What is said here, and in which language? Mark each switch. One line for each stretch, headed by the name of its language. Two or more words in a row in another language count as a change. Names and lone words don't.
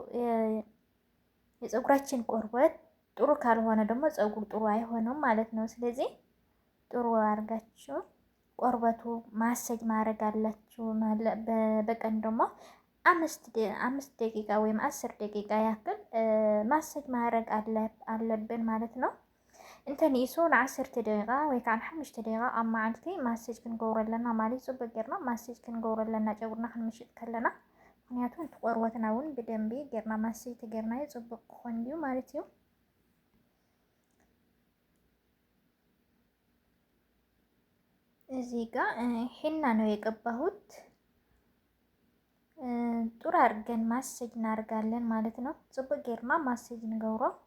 Amharic: የፀጉራችን ቆርበት ጥሩ ካልሆነ ደግሞ ፀጉር ጥሩ አይሆንም ማለት ነው። ስለዚህ ጥሩ አድርጋችሁ ቆርበቱ ማሰጅ ማድረግ አላችሁ። በቀን ደግሞ 5 ደቂቃ ወይም 10 ደቂቃ ያክል ማሰጅ ማድረግ አለብን ማለት ነው።
Tigrinya: እንተን ይሶን 10 ደቂቃ ወይ ከዓ 5 ደቂቃ ኣብ መዓልቲ ማሰጅ ክንገብረለና ማለት ጽቡቅ ጌርና ማሰጅ ክንገብረለና ጨጉርና ክንምሽጥ ከለና ምክንያቱ እቲ ቆርበትና እውን ብደንቢ ጌርና ማሰጅ ተገርና ጽቡቅ ክኾን እዩ ማለት እዩ።
Amharic: እዚህ ጋር ሒና ነው የቀባሁት። ጥሩ አድርገን ማሰጅ እናደርጋለን ማለት ነው።
Tigrinya: ጽቡቅ ጌርና ማሰጅ ንገብሮ።